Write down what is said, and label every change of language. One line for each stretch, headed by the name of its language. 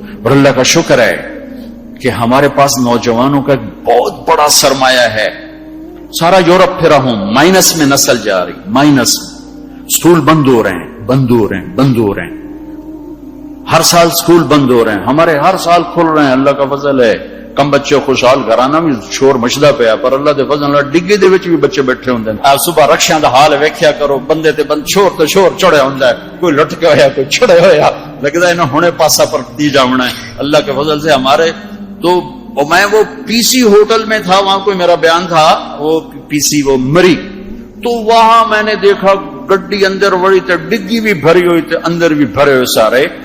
Urdu: اور اللہ کا شکر ہے کہ ہمارے پاس نوجوانوں کا ایک بہت بڑا سرمایہ ہے. سارا یورپ پھرا ہوں، مائنس میں نسل جا رہی، مائنس میں. سکول بند ہو رہے ہیں، بند ہو رہے ہیں، بند ہو رہے ہیں. ہر سال سکول بند ہو رہے ہیں، ہمارے ہر سال کھل رہے ہیں. اللہ کا فضل ہے.
Punjabi: کم بچے خوشحال گھرانا بھی شور مچدا پیا، پر اللہ دے فضل ڈگی دے وچ بھی بچے بیٹھے ہوندے ہیں. آپ صبح رکشیاں دا حال ویکھیا کرو، بندے تے بند شور تے شور چڑھیا ہوندا ہے. کوئی لٹکا ہویا، کوئی چڑھیا ہویا، لگدا ہے انہاں ہنے پاسا پر دی جاونا ہے.
Urdu: اللہ کے فضل سے ہمارے تو میں وہ پی سی ہوٹل میں تھا، وہاں کوئی میرا بیان تھا، وہ پی سی وہ مری، تو وہاں میں نے دیکھا
Punjabi: گڈی اندر وڑی تے ڈگی بھی بھری ہوئی تے اندر بھی بھرے ہوئے سارے.